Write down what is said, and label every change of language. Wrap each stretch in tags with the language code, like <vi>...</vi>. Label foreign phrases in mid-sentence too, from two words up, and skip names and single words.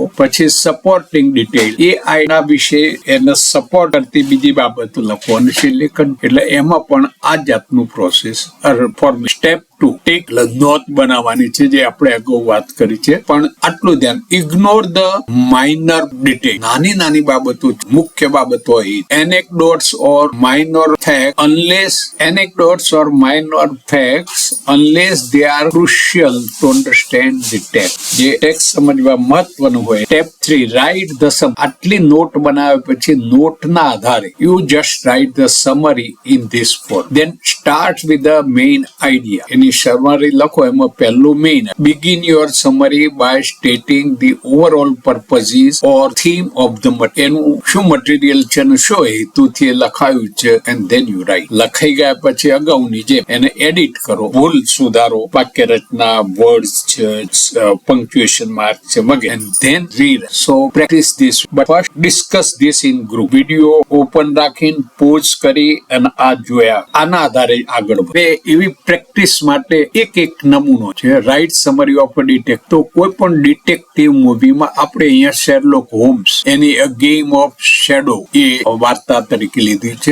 <gu>પછી</gu> <en>supporting detail,</en> <gu>એ આઈડિયા વિશે એને સપોર્ટ કરતી બીજી બાબતો લખો. અને છેલ્લે એટલે એમાં પણ આ જાતનું</gu> <en>process form.</en> <gu>સ્ટેપ 2,</gu> <en>take note</en> <gu>બનાવવાની છે, જે આપણે અગાઉ વાત કરી છે. પણ આટલું ધ્યાન,</gu> <en>ignore the minor detail.</en> <gu>નાની બાબતો, મુખ્ય બાબતો.</gu> <en>Anecdotes or minor facts unless they are crucial to understand the text.</en> <gu>જે ટેક્સ્ટ સમજવા મહત્વનું હોય.</gu> <en>Step 3, write the sum.</en> <gu>આટલી નોટ બનાવ્યા પછી નોટના આધારે</gu> <en>you just write the summary in this form. Then start with the main idea.</en> <gu>એની summary લખો. એમાં પહેલું main.</gu> <en>Begin your summary by stating the overall purposes or theme of the material.</en> <gu>એનું શું મટીરિયલ છે, શું હેતુથી લખાયું છે,</gu> <en>and then you write.</en> <gu>લખાઈ ગયા પછી અગાઉની જેમ એને એડિટ કરો, ભૂલ સુધારો, વાક્ય રચના, વર્ડ્સ છે,</gu> <en>punctuation mark</en> <gu>છે વગેરે.</gu> <en>and then read. So practice this, but first discuss this in group.</en> <gu>વિડિયો ઓપન રાખીને પોઝ કરી અને આ જોયા, આના આધારે આગળ વધે. એવી પ્રેક્ટિસ માટે એક નમૂનો છે.</gu> <en>write summary of a detective.</en> <gu>તો કોઈ પણ ડિટેક્ટિવ મૂવીમાં આપણે અહીંયા શેરલોક હોમ્સ, એની અ ગેમ ઓફ શેડો એ વાર્તા તરીકે લીધી છે.</gu>